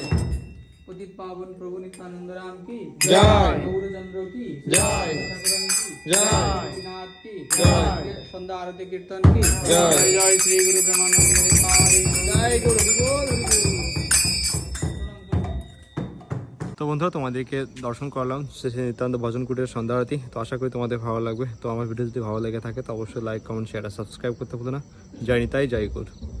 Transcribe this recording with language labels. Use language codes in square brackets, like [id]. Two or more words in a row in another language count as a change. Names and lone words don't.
[hi] पतित पावन प्रभु नित्यानंद राम की जय। गौरचंद्र की जय। शंकरन की जय। गोपीनाथ की जय। संध्या आरती कीर्तन की जय। जय श्री गुरु ब्रह्मानंद जय गुरु बोल [bn] তো বন্ধুরা তোমাদেরকে দর্শন করলাম শ্রী শ্রী নিত্যানন্দ ভজন কুটিরের সন্ধ্যা আরতি। তো আশা করি তোমাদের ভালো লাগবে। তো আমার ভিডিও যদি ভালো লেগে থাকে তো অবশ্যই [en] like comment share [bn] আর সাবস্ক্রাইব করতে ভুলো না। জয় নিতাই, জয় গুরু।